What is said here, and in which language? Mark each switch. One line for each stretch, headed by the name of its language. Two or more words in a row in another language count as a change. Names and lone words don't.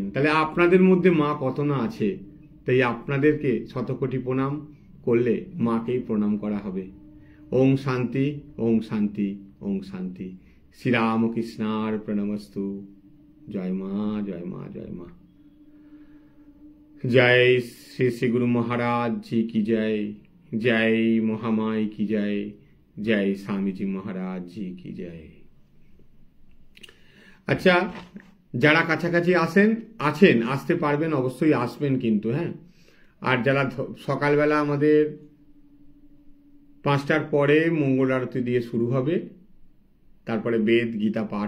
Bangla: তাহলে আপনাদের মধ্যে মা কত না আছে। তাই আপনাদেরকে শতকোটি প্রণাম করলে মাকেই প্রণাম করা হবে।
Sanskrit: ওং শান্তি, ওং শান্তি, ওং শান্তি। শ্রীরামকৃষ্ণার প্রণমস্তু।
Bangla: জয় মা, জয় মা, জয় মা।
Hindi: जय श्री श्री गुरु महाराज जी की जय, जय महामाई की जय, जय स्वामी जी महाराज जी की जय।
Bangla: আচ্ছা, যারা কাছাকাছি আছেন আসতে পারবেন, অবশ্যই আসবেন কিন্তু, হ্যাঁ। আর যারা সকালবেলা আমাদের 5টার পরে মঙ্গল আরতি দিয়ে শুরু হবে, তারপরে বেদ গীতা পাঠ